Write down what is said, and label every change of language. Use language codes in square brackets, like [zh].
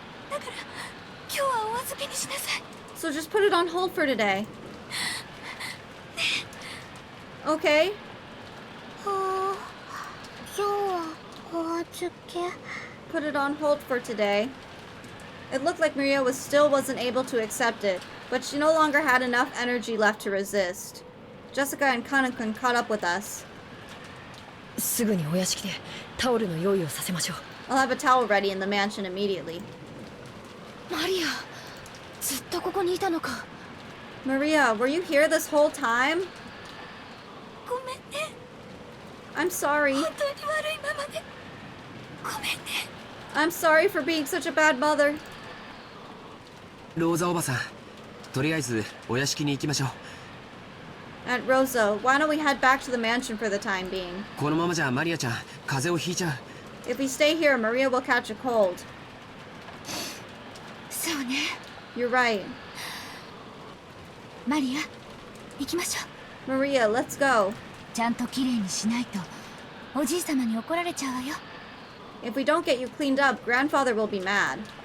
[ja] だから今日はお預けにしなさい [en] So just put it on hold for today. Okay? [ja] 今日はお預け。 [en] Put it on hold for today. It looked like Maria wasn't able to accept it, but she no longer had enough energy left to resist. Jessica and Kanakun caught up with us. [ja] すぐにお屋敷でタオルの用意をさせましょう [en] I'll have a towel ready in the mansion immediately. [ja] マリアずっとここにいたのか [en] Maria, were you here this whole time? [ja] ごめんね [en] I'm sorry. [ja] 本当に悪いママでごめんね [en] I'm sorry for being such a bad mother. [ja] ローザおばさんとりあえずお屋敷に行きましょう [en] Aunt Rosa, why don't we head back to the mansion for the time being? [ja] このままじゃマリアちゃん風邪をひいちゃう [en] If we stay here, Maria will catch a cold. [ja] そうね [en] You're right. [ja] マリア行きましょ [en] Maria, let's go. [ja] うちゃんときれいにしないとおじい様に怒られちゃうわよ [en] If we don't get you cleaned up, Grandfather will be mad.